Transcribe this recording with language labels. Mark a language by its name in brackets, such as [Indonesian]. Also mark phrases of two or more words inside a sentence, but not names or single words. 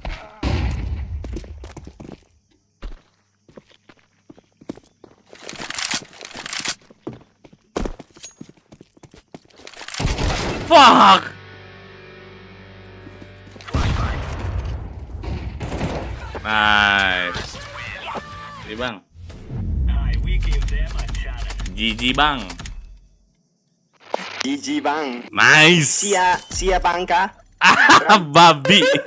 [English] Fuck. Nice. [Indonesian] Ini bang. GG bang. GG bang. [English] Nice. [Sundanese] Sia bangka. [Indonesian] Babi.